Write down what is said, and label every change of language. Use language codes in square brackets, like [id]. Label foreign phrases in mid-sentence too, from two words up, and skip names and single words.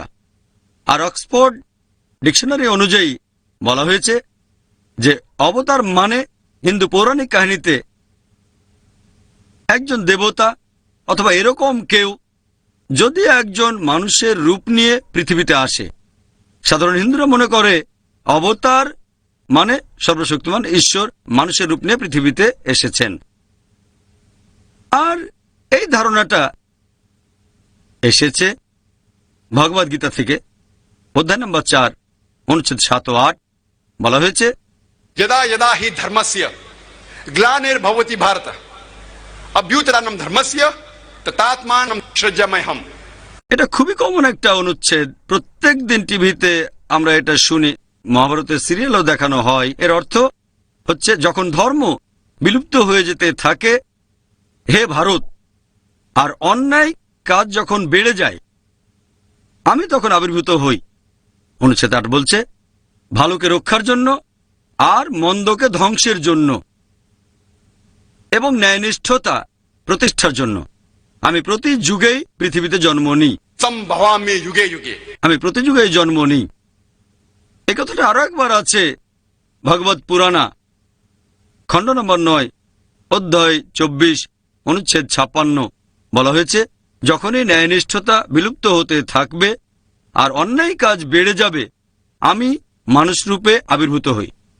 [bn] আর অক্সফোর্ড ডিকশনারি অনুযায়ী বলা হয়েছে যে অবতার মানে হিন্দু পৌরাণিক কাহিনীতে একজন দেবতা অথবা এরকম কেউ যদি একজন মানুষের রূপ নিয়ে পৃথিবীতে আসে, সাধারণ হিন্দুরা মনে করে অবতার মানে সর্বশক্তিমান ঈশ্বর মানুষের রূপ নিয়ে পৃথিবীতে এসেছেন। আর এই ধারণাটা এসেছে ভগবদ গীতা থেকে, অধ্যায় নম্বর 4 অনুচ্ছেদ 7 ও 8। বলা হয়েছে, [sa] यदा यदा हि धर्मस्य ग्लानिर्भवति भारत अभ्युत्थानं धर्मस्य तदात्मानं सृजाम्यहम्। [bn] এটা খুবই কমন একটা অনুচ্ছেদ, প্রত্যেক দিন টিভিতে আমরা এটা শুনি, মহাভারতের সিরিয়ালও দেখানো হয়। এর অর্থ হচ্ছে, যখন ধর্ম বিলুপ্ত হয়ে যেতে থাকে হে ভারত, আর অন্যায় কাজ যখন বেড়ে যায়, আমি তখন আবির্ভূত হই। অনুচ্ছেদ 8 বলছে, ভালোকে রক্ষার জন্য আর মন্দকে ধ্বংসের জন্য এবং ন্যায়নিষ্ঠতা প্রতিষ্ঠার জন্য আমি প্রতি যুগেই পৃথিবীতে জন্ম নিই। [sa] संभवामि युगे युगे। [bn] আমি প্রতি যুগেই জন্ম নিই। এই কথাটা আরো একবার আছে ভগবত পুরাণা খণ্ড নম্বর 9 অধ্যায় 24 অনুচ্ছেদ 56। বলা হয়েছে, যখনই ন্যায়নিষ্ঠতা বিলুপ্ত হতে থাকবে আর অন্যায় কাজ বেড়ে যাবে, আমি মানুষ রূপে আবির্ভূত হই।